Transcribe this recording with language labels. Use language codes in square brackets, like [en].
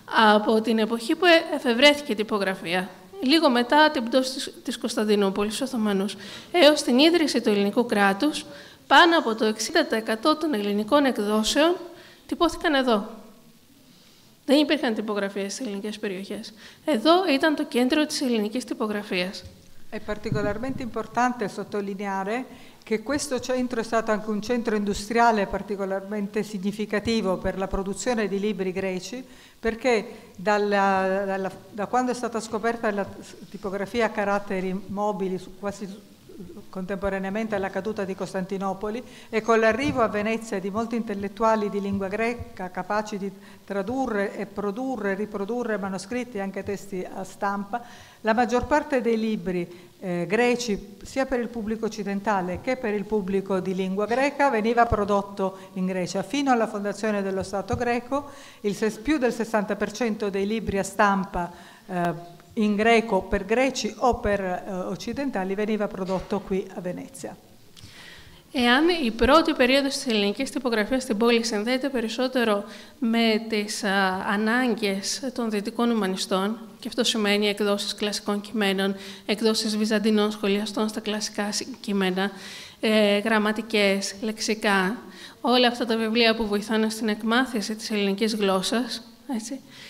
[el] Από την εποχή που εφευρέθηκε η τυπογραφία, λίγο μετά την πτώση της Κωνσταντινούπολης στους Οθωμανούς, έως την ίδρυση του ελληνικού κράτους, πάνω από το 60% των ελληνικών εκδόσεων τυπώθηκαν εδώ. Δεν υπήρχαν τυπογραφίες στις ελληνικές περιοχές. Εδώ ήταν το κέντρο της ελληνικής τυπογραφίας. [it] È particolarmente importante sottolineare che questo centro è stato anche un centro industriale particolarmente significativo per la produzione di libri greci, perché da quando è stata scoperta la tipografia a caratteri mobili quasi contemporaneamente alla caduta di Costantinopoli e con l'arrivo a Venezia di molti intellettuali di lingua greca capaci di tradurre e produrre, riprodurre manoscritti e anche testi a stampa, la maggior parte dei libri greci, sia per il pubblico occidentale che per il pubblico di lingua greca, veniva prodotto in Grecia. Fino alla fondazione dello Stato greco, più del 60% dei libri a stampa in greco per greci o per occidentali veniva prodotto qui a Venezia. [el] Εάν η πρώτη περίοδος της ελληνικής τυπογραφίας στην πόλη συνδέεται περισσότερο με τις ανάγκες των δυτικών ουμανιστών, και αυτό σημαίνει εκδόσεις κλασικών κειμένων, εκδόσεις βυζαντινών σχολιαστών στα κλασικά κείμενα, γραμματικές, λεξικά, όλα αυτά τα βιβλία που βοηθάνε στην εκμάθηση της ελληνικής γλώσσας, έτσι.